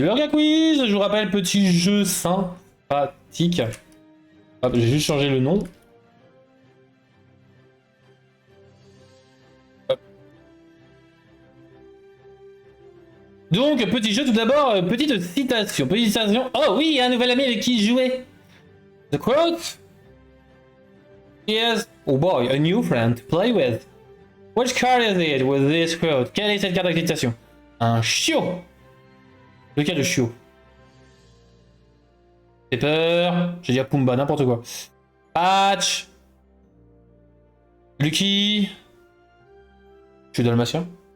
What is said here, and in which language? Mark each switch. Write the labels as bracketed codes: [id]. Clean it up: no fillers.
[fr] Le Lurka Quiz, je vous rappelle, petit jeu sympathique. Hop, j'ai juste changé le nom. Donc, petit jeu, tout d'abord, petite citation. Petite citation. Oh oui, un nouvel ami avec qui jouer. [en] The quote. Yes. Oh boy, a new friend to play with. Which card is it with this quote? [fr] Quelle est cette carte d'acquisition? Un chiot. Lequel de chiot? Pepper. J'ai dit à Pumba, n'importe quoi. Patch. Lucky. Je suis dalmatien.